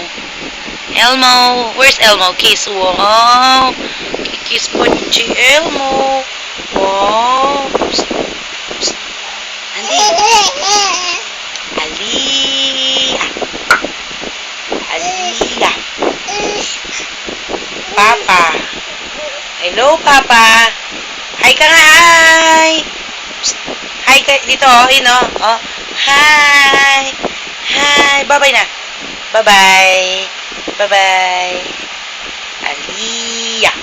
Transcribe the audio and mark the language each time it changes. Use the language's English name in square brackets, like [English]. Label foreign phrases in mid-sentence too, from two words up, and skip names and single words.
[English] Elmo. Where's Elmo? Kiss. Wow. [Filipino] Kiss po si Elmo. Wow. Psst. Psst. [English] Andy. Aliyah. Aliyah. Papa. [Filipino] Hello, Papa. Hi ka nga, hi. Psst. Hi ka dito, oh, yun, oh. Hi. [English] Hi. Bye-bye na. Bye-bye. Bye-bye. Aliyah.